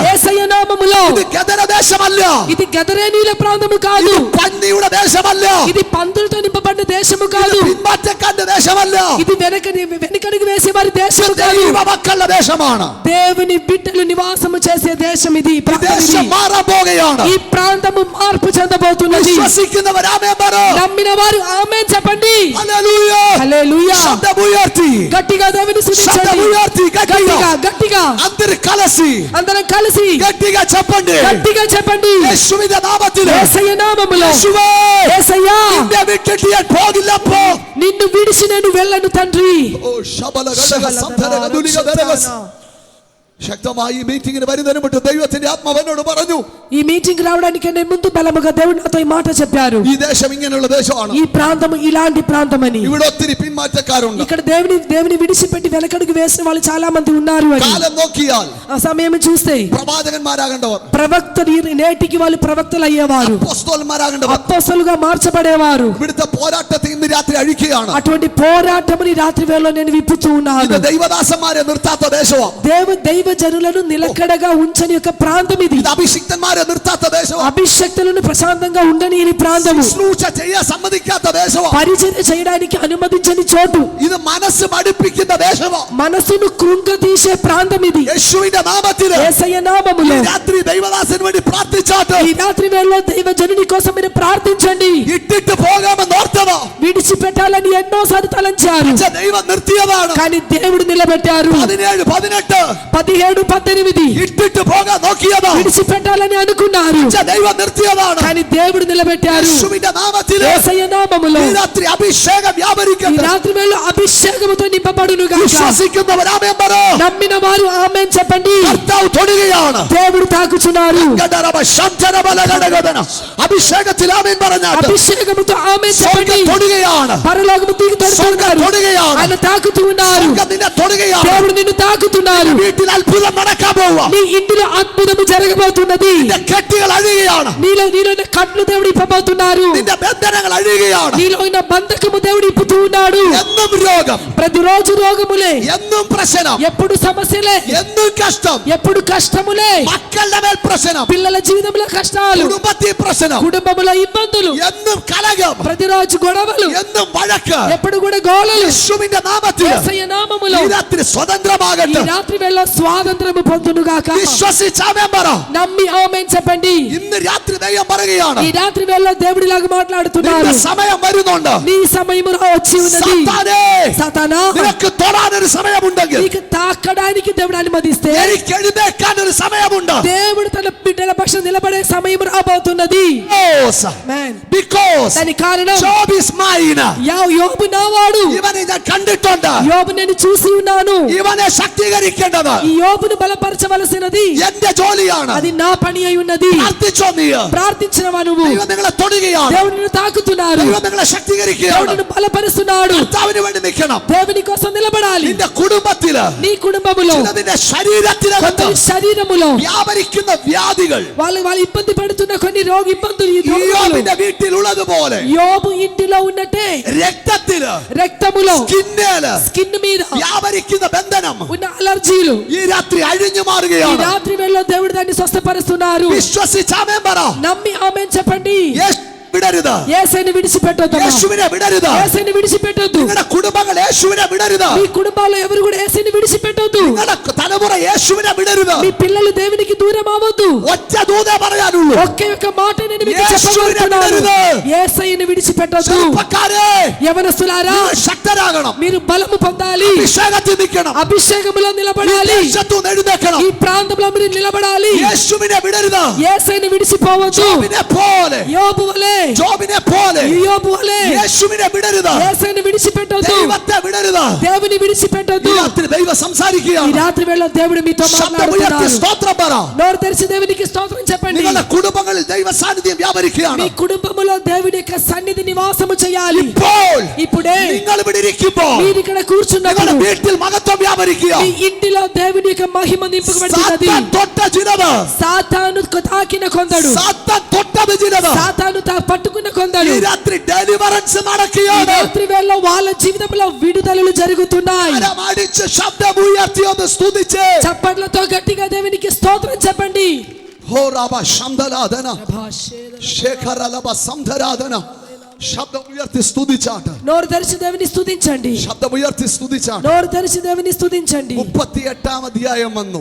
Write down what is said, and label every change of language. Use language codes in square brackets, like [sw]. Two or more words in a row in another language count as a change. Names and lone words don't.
[te] యేసయ్య నామములో. [ml] ഇത് ഗദര ദേശമല്ല. [te] ఇది గదరేనీల ప్రాంతము కాదు. [ml] ഇത് പന്നിയുടെ ദേശമല്ല. [te] ఇది పందులతో నింపబడిన దేశము కాదు. [ml] പിന്മാറ്റക്കാരുടെ ദേശമല്ല. [te] ఇది వెనకడుగు వేసే వారి దేశము కాదు. [ml] ദൈവ മക്കളുടെ ദേശമാണ്. [te] దేవుని బిడ్డలు నివాసము చేసే దేశం ఇది. ఈ ప్రాంతం ఇది. [ml] ദേശം മാറാൻ പോകുകയാണ്. [te] ఈ ప్రాంతము మార్పు చెందబోతున్నది. [ml] വിശ്വസിക്കുന്നവർ ആമേൻ പറ. [te] నమ్మిన వారు ఆమేన్ చెప్పండి. [ml] ഹല്ലേലൂയ. [te] హల్లెలూయా. [ml] ശബ്ദം ഉയർത്തി. [te] గట్టిగా దేవుని [ml] ശബ്ദം [te] స్తుతించండి. [ml] ഉയർത്തി. [te] గట్టిగా గట్టిగా అందరు కలసి అందరం కలిసి గట్టిగా చెప్పండి. గట్టిగా చెప్పండి. [ml] യേശുവിന്റെ നാമത്തിൽ. [te] యేసయ్య నామములో. [ml] യേശുവേ, [te] యేసయ్యా, [ml] നിന്നെ വിട്ടിട്ട് ഞാൻ പോകില്ലപ്പോ. [te] నిన్ను విడిచి నేను వెళ్ళను తండ్రి. ഓ ശബലഗടക സംധരഗതുലിക ദരവസ്. [ml] ശക്തമായി ഈ മീറ്റിംഗിന് വരുന്നതിന് മുമ്പ് ദൈവത്തിന്റെ ആത്മാവ് എന്നോട് പറഞ്ഞു, [te] ఈ మీటింగ్ రావడానికి నేను ముందు బలముగా దేవుడు నాతో ఈ మాట చెప్పారు. [ml] ഈ ദേശം ഇങ്ങനെയുള്ള ദേശമാണ്. [te] ఈ ప్రాంతం ఇలాంటి ప్రాంతమని. [ml] ഇവിടെ ഒത്തിരി പിന്മാറ്റക്കാരുണ്ട്. [te] ఇక్కడ దేవుని విడిచిపెట్టి వెనకడుగు వేసిన వాళ్ళు చాలా మంది ఉన్నారు అని. [ml] കാലം നോക്കിയാൽ [te] ఆ సమయం చూస్తే [ml] പ്രവാചകന്മാരാകേണ്ടവർ, [te] ప్రవక్తలు నేటికి వాళ్ళు ప్రవక్తలు అయ్యేవారు, [ml] അപ്പോസ്തലന്മാരാകേണ്ടവർ [te] అపోస్తలుగా మార్చబడేవారు. [ml] ഇവിടുത്തെ പോരാട്ടത്തെ ഇന്ന് രാത്രി അഴിക്കുകയാണ്. [te] అటువంటి పోరాటముని రాత్రి వేళలో నేను విప్పుతూ ఉన్నాను. [ml] ഇത് ദൈവദാസന്മാരെ നിർത്താത്ത ദേശമാണ്. [te] దైవ జనులను నిలకడగా ఉంచని యొక్క ప్రాంతం ఇది. [ml] ഇത് അഭിഷിക്തന്മാരെ നിർത്താത്ത ദേശമാണ്. [te] అభిషక్తులను ప్రశాంతంగా ఉండని ఈ ప్రాంతము. [ml] ശുശ്രൂഷ ചെയ്യാൻ സമ്മതിക്കാത്ത ദേശമാണ്. [te] పరిచర్య చేయడానికి అనుమతించని చోటు. [ml] ഇത് മനസ്സ് മടുപ്പിക്കുന്ന ദേശമാണ്. [te] మనసును కృంగతీసే ప్రాంతం ఇది. [ml] യേശുവിന്റെ നാമത്തിൽ [te] యేసయ్య నామములో [ml] ഈ രാത്രി ദൈവദാസന് വേണ്ടി പ്രാർത്ഥിച്ചാട്ട് [te] ఈ రాత్రి వేళలో దైవ జనుని కోసం మీరు ప్రార్థించండి. [ml] ഇട്ടിട്ട് പോകാമെന്ന് ഓർത്തതോ, [te] విడిచిపెట్టాలని ఎన్నోసార్లు తలంచారు, [ml] പക്ഷേ ദൈവം നിർത്തിയതാണ്. [te] కానీ దేవుడు నిలబెట్టారు. 17, 18 17, 18 [ml] ഇട്ടിട്ട് പോകാൻ നോക്കിയതോ, [te] విడిచిపెట్టాలని అనుకున్నారు, [ml] പക്ഷേ ദൈവം നിർത്തിയതാണ്. [te] కానీ దేవుడు నిలబెట్టారు. [ml] യേശുവിന്റെ നാമത്തിൽ [te] యేసయ్య నామములో [ml] ഈ രാത്രി അഭിഷേകം [te] ఈ [ml] വ്യാപരിക്കട്ടെ. [te] రాత్రి వేళ అభిషేకముతో నింపబడును గాక. [ml] വിശ്വസിക്കുന്നവർ ആമേൻ പറ. [te] నమ్మిన వారు ఆమేన్ చెప్పండి. [ml] കർത്താവ് തൊടുകയാണ്. [te] దేవుడు తాకుచున్నారు. ഗദരബ ശംചരബലഗടഗദന. [ml] അഭിഷേകത്തിൽ ആമേൻ പറഞ്ഞാട്ട് [te] అభిషేకముతో ఆమేన్ చెప్పండి. [ml] സ്വർഗ്ഗം തൊടുകയാണ്. [te] పరలోకము దిగి [ml] സ്വർഗ്ഗം [te] తొడుగుతున్నారు. [ml] തൊടുകയാണ്. [te] ఆయన తాకుతూ ఉన్నారు. [ml] സ്വർഗ്ഗം നിന്നെ തൊടുകയാണ്. [te] దేవుడు నిన్ను తాకుతున్నారు. [ml] വീട്ടിൽ അത്ഭുതം നടക്കാൻ പോവുക. [te] నీ ఇంటిలో అద్భుతము జరగబోతున్నది. [ml] നിന്റെ കെട്ടുകൾ അഴിയുകയാണ്. [te] నీలో ఉన్న కట్లు దేవుడు ఇప్పబోతున్నారు. [ml] നിന്റെ ബന്ധനങ്ങൾ അഴിയുകയാണ്. [te] నీలో ఉన్న బంధకము దేవుడు ఇప్పుతూ ఉన్నాడు. [ml] എന്നും രോഗം, [te] ప్రతిరోజు రోగములే, [ml] എന്നും പ്രശ്നം, [te] ఎప్పుడు సమస్యలే, [ml] എന്നും കഷ്ടം, [te] ఎప్పుడు కష్టములే, [ml] മക്കളുടെ മേൽ പ്രശ്നം, [te] పిల్లల జీవితంలో కష్టాలు, [ml] കുടുംബത്തിൽ പ്രശ്നം, [te] కుటుంబములో ఇబ్బందులు, [ml] എന്നും കലകം, [te] ప్రతిరోజు గొడవలు, [ml] എന്നും വഴക്ക്. [te] ఎప్పుడు కూడా గోళలు. [ml] യേശുവിന്റെ നാമത്തിൽ [te] యేసయ్య నామములో [ml] ഈ രാത്രി [te] ఈ [ml] സ്വതന്ത്രമാകട്ടെ. [te] రాత్రి వేళ స్వాతంత్రము పొందునుగాక. [ml] വിശ്വസിച്ചാമേൻ പറ. [te] నమ్మి ఆమేన్ చెప్పండి. [ml] ഇന്ന് രാത്രി ദൈവം പറയുകയാണ്, [te] ఈ రాత్రి వేళ దేవుడిలాగా మాట్లాడుతున్నారు. [ml] നിന്റെ സമയം വരുന്നുണ്ട്. [te] నీ సమయము వచ్చి ఉన్నది. [ml] സാത്താനേ, [te] సాతానా, [ml] നിനക്ക് തൊടാനൊരു സമയമുണ്ടെങ്കിൽ, [te] నీకు తాకడానికి దేవుడు అనుమతిస్తే [ml] എനിക്ക് എഴുന്നേക്കാൻ ഒരു സമയമുണ്ട്. [te] దేవుడు తన బిడ్డల పక్షం నిలబడే సమయం రాబోతున్నది. [en] Amen. Because [te] దాని కారణం [en] Job is mine. [te] యోబు నావాడు. [ml] ഇവനെ ഞാൻ കണ്ടിട്ടുണ്ട്. [te] యోబు నేను చూసి ఉన్నాను. [ml] ഇവനെ ശക്തീകരിക്കേണ്ടത് [te] ఈ యోబును బలపరచవలసినది [ml] എന്റെ ജോലിയാണ്. [te] అది నా పని అయి ఉన్నది. [ml] പ്രാർത്ഥിച്ചോ നീ? [te] ప్రార్థించినవా నువ్వు? [ml] ദൈവം നിങ്ങളെ തൊടുകയാണ്. [te] దేవుడు నిన్ను తాకుతున్నారు. [ml] ദൈവം നിങ്ങളെ [te] దేవుడు [ml] ശക്തീകരിക്കുകയാണ്. [te] నిన్ను బలపరుస్తున్నాడు. [ml] കർത്താവിന് വേണ്ടി നിൽക്കണം. [te] దేవుని కోసం నిలబడాలి. ఉండాలి. [ml] നിന്റെ കുടുംബത്തില്, [te] నీ కుటుంబములో, [ml] നിന്റെ ശരീരത്തിനകത്ത് [te] కొందరి శరీరములో [ml] വ്യാപരിക്കുന്ന വ്യാധികൾ [te] వాళ్ళు ఇబ్బంది పడుతున్న కొన్ని ఇబ్బందులు [ml] യോബിന്റെ വീട്ടിലുള്ളതുപോലെ [te] యోబు ఇంటిలో ఉన్నట్టే [ml] രക്തത്തില്, [te] రక్తములో, [ml] സ്കിൻ [te] మీద [ml] വ്യാപരിക്കുന്ന ബന്ധനം [te] ఉన్న అలర్జీలు [ml] ഈ രാത്രി അഴിഞ്ഞു [te] ఈ [ml] മാറുകയാണ്. [te] రాత్రి వేళలో దేవుడు దాన్ని స్వస్థపరుస్తున్నారు. [ml] വിശ്വസിച്ച് ആമേൻ പറ. [te] నమ్మి ఆమేన్ చెప్పండి. [ml] വിടരുത്. [te] యేసుని విడిచిపెట్టొద్దు. [ml] യേശുവിനെ വിടരുത്. [te] యేసుని విడిచిపెట్టొద్దు. [ml] നിങ്ങളുടെ കുടുംബങ്ങൾ യേശുവിനെ വിടരുത്. [te] మీ కుటుంబాల్లో ఎవరు కూడా యేసుని విడిచిపెట్టొద్దు. [ml] നിങ്ങളുടെ തലമുറ യേശുവിനെ വിടരുത്. [te] మీ పిల్లలు దేవునికి దూరం అవ్వొద్దు. [ml] ഒറ്റ ദൂതേ പറയാനുള്ളൂ. [te] ఒకే ఒక మాట నేను మీకు చెప్పబోతున్నాను. యేసుని విడిచిపెట్టొద్దు. [ml] ചെറുപ്പക്കാരെ, [te] యవనస్తులారా, [ml] ശക്തരാകണം. [te] మీరు బలము పొందాలి. [ml] അഭിഷേകത്തിൽ നിൽക്കണം. [te] అభిషేకములో నిలబడాలి. [ml] ദേശത്തുനിന്ന് എഴുന്നേൽക്കണം. [te] ఈ ప్రాంతంలో మీరు నిలబడాలి. [ml] യേശുവിനെ വിടരുത്. [te] యేసుని విడిచిపోవద్దు. [ml] ജോബിനെ പോലെ, [te] యోబు వలె, [ml] ജോബിനെ പോലെ [te] యోబు వలె [ml] യേശുവിനെ വിടരുത്. [te] యేసుని విడిచిపెట్టొద్దు. [ml] ദൈവത്തെ വിടരുത്. [te] దేవుని విడిచిపెట్టొద్దు. [ml] ഈ രാത്രി ദൈവം [te] ఈ [ml] സംസാരിക്കുകയാണ്. [te] రాత్రి వేళ దేవుడు మీతో [ml] ശബ്ദമുയർത്തി [te] మాట్లాడుతున్నాడు. [ml] സ്തോത്രം പറ. [te] నోరు తెరిచి దేవునికి స్తోత్రం చెప్పండి. [ml] നിങ്ങളുടെ കുടുംബങ്ങളിൽ ദൈവ സാന്നിധ്യം വ്യാപരിക്കുകയാണ്. [te] మీ కుటుంబములో దేవుని యొక్క సన్నిధి నివాసము చేయాలి. [ml] ഇപ്പോൾ [te] ఇప్పుడే [ml] നിങ്ങൾ ഇവിടെ ഇരിക്കുമ്പോൾ [te] మీరు ఇక్కడ కూర్చున్నప్పుడు [ml] നിങ്ങളുടെ വീട്ടിൽ മഹത്വം വ്യാപരിക്കുക. [te] మీ ఇంటిలో దేవుని యొక్క మహిమ నింపబడుతున్నది. [ml] സാത്താൻ തൊട്ട ചിലത്, [te] సాతాను తాకిన కొందడు, [ml] സാത്താൻ തൊട്ടത് ചിലത് [te] సాతాను పట్టుకున్న కొందడు [ml] ഈ രാത്രി ഡെലിവറൻസ് [te] ఈ [ml] നടക്കുകയാണ്. [te] రాత్రి వేళ వాళ్ళ జీవితంలో విడుదలలు జరుగుతున్నాయి. [ml] അടിച്ച് ശബ്ദമുയർത്തി ഒന്ന് സ്തുതിച്ച് [te] చప్పట్లతో గట్టిగా దేవునికి స్తోత్రం చెప్పండి. ഹോ റബ ശംദലാദന ശേഖരലബ സംധരാദന. [ml] ശബ്ദമുയർത്തി സ്തുതിച്ചാട്ട്. [te] నోరు తెరిచి దేవుని స్తుతించండి. [ml] ശബ്ദമുയർത്തി സ്തുതിച്ചാട്ട്. [te] నోరు తెరిచి దేవుని స్తుతించండి. [ml] 38 അധ്യായം വന്നു.